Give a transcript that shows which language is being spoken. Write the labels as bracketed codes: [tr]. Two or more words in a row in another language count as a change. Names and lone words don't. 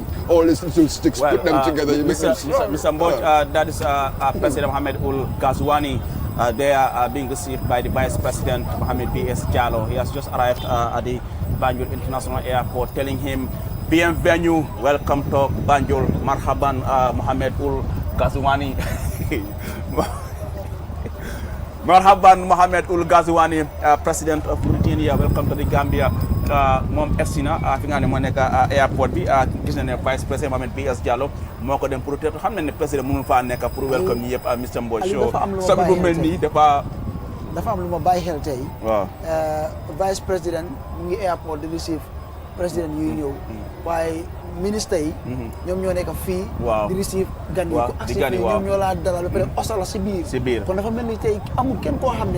[en] All these little sticks, put them together, you make them strong. Mr. Mboj, that is President Mohamed Ul Ghazouani. They are being received by the Vice President Mohamed B.S. Jallow. He has just arrived at the Banjul International Airport, telling him, "Bienvenue, welcome to Banjul, marhaban, Mohamed Ul Ghazouani." Marhaban Mohamed Ul Ghazouani, President of Mauritania, welcome to the Gambia. [wo] Moom egsi na fi nga ne moo nekk airport bi gis na ne [en] Vice President [wo] Mohamed B.S. Jallow moo ko dem pour te xam na ne président mënul faa nekk pour welcome ñi yëpp Mr. Mboj show sabi bu mel nii dafa am lu ma bàyyi xel tey. waaw [en] Vice President [wo] mu ngi airport di receive président yuy ñëw waaye ministre yi ñoom ñoo nekk fii di receive gan yi ko accès fii ñoom ñoo laa dalal ba pare osala si biir kon dafa mel ni tey amul kenn koo xam ne